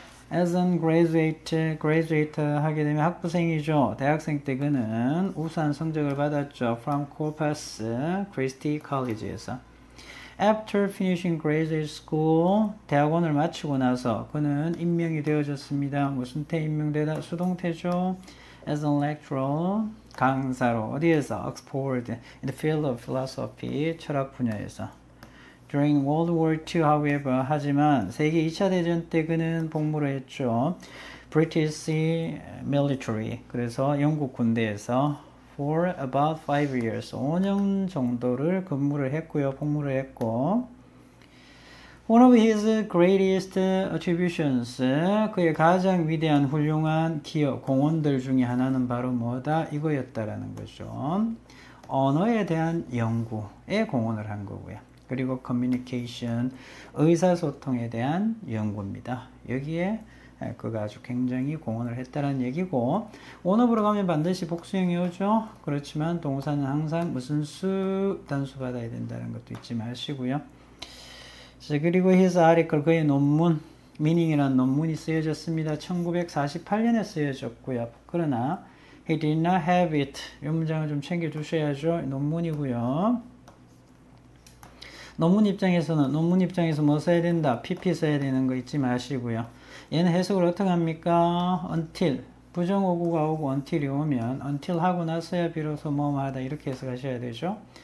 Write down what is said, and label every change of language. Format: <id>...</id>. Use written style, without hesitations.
<en>As an graduate</en> <ko>하게 되면 학부생이죠. 대학생 때 그는 우수한 성적을 받았죠.</ko> <en>From Corpus Christi College</en> <ko>에서.</ko> <en>After finishing graduate school,</en> <ko>대학원을 마치고 나서 그는 임명이 되어졌습니다. 무슨 태 임명되다? 수동태죠.</ko> <en>As an lecturer,</en> <ko>강사로. 어디에서?</ko> <en>Oxford, in the field of philosophy,</en> <ko>철학 분야에서.</ko> <en>During World War II, however,</en> <ko>하지만 세계 2차 대전 때 그는 복무를 했죠.</ko> <en>British military,</en> <ko>그래서 영국 군대에서</ko> <en>for about 5 years,</en> <ko>5년 정도를 근무를 했고요. 복무를 했고</ko> <en>One of his greatest attributions,</en> <ko>그의 가장 위대한 훌륭한 기여, 공헌들 중에 하나는 바로 뭐다? 이거였다라는 거죠. 언어에 대한 연구에 공헌을 한 거고요. 그리고 커뮤니케이션, 의사소통에 대한 연구입니다. 여기에 그가 아주 굉장히 공헌을 했다는 얘기고, 원어브로 가면 반드시 복수형이 오죠. 그렇지만 동사는 항상 무슨 수, 단수 받아야 된다는 것도 잊지 마시고요. 자, 그리고</ko> <en>his article,</en> <ko>그의 논문, meaning이라는 논문이 쓰여졌습니다. 1948년에 쓰여졌고요. 그러나</ko> <en>he did not have it.</en> <ko>이 문장을 좀 챙겨주셔야죠. 논문이고요. 논문 입장에서 뭐 써야 된다? pp 써야 되는 거 잊지 마시고요. 얘는 해석을 어떻게 합니까?</ko> <en>until.</en> <ko>부정어구가 오고 until이 오면 until 하고 나서야 비로소 뭐뭐 하다 이렇게 해석하셔야 되죠.</ko>